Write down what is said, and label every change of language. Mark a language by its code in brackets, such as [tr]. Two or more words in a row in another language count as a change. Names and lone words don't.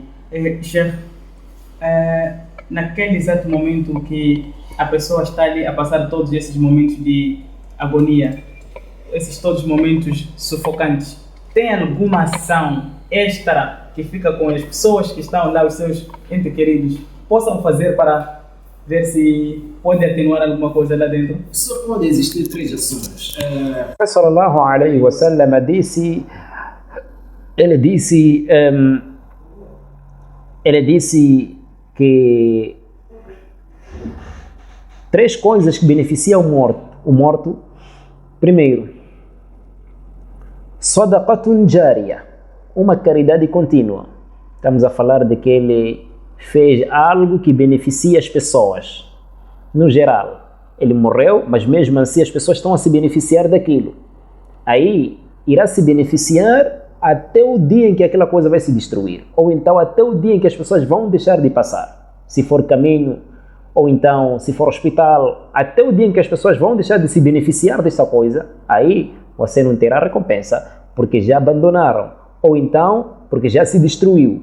[pt] Sheikh, naquele exato momento que a pessoa está ali a passar todos esses momentos de agonia, esses todos momentos sufocantes, tem alguma ação extra que fica com as pessoas que estão lá, os seus entes queridos, possam fazer para ver se pode atenuar alguma coisa lá dentro? Só pode existir 3 ações. [ar] صلى الله عليه وسلم [pt] disse, ele disse que 3 coisas que beneficiam o morto. Primeiro, [ar] صدقة جارية, [pt] uma caridade contínua. Estamos a falar de que ele fez algo que beneficia as pessoas, no geral. Ele morreu, mas mesmo assim as pessoas estão a se beneficiar daquilo. Aí irá se beneficiar até o dia em que aquela coisa vai se destruir, ou então até o dia em que as pessoas vão deixar de passar, se for caminho, ou então se for hospital, até o dia em que as pessoas vão deixar de se beneficiar desta coisa, aí você não terá recompensa, porque já abandonaram, ou então porque já se destruiu.